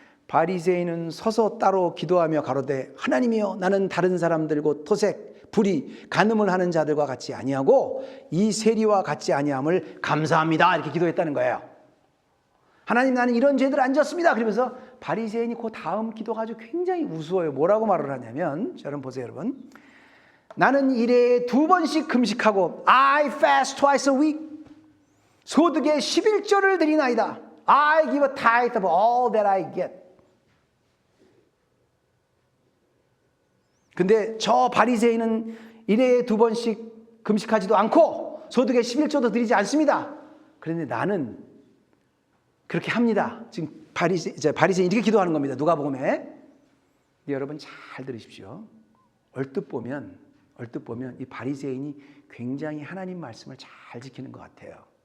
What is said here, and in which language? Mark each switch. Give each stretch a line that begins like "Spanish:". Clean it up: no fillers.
Korean: 바리새인은 서서 따로 기도하며 가로되, 하나님이여, 나는 다른 사람들 곧 토색, 불의, 간음을 하는 자들과 같이 아니하고 이 세리와 같이 아니함을 감사합니다. 이렇게 기도했다는 거예요. 하나님, 나는 이런 죄들 안 졌습니다. 그러면서 바리새인이 그 다음 기도가 아주 굉장히 우스워요. 뭐라고 말을 하냐면, 여러분 보세요, 여러분. 나는 일에 2번씩 금식하고
English: I fast twice a week.
Korean: 소득의 11조를 드리나이다.
English: I give a tithe of all that I get.
Korean: 근데 저 바리새인은 일에 2번씩 금식하지도 않고 소득의 11조도 드리지 않습니다. 그런데 나는 그렇게 합니다. 지금 바리새인 이렇게 기도하는 겁니다. 누가복음에. 여러분 잘 들으십시오. 얼뜻 보면 이 바리새인이 굉장히 하나님 말씀을 잘 지키는 것 같아요.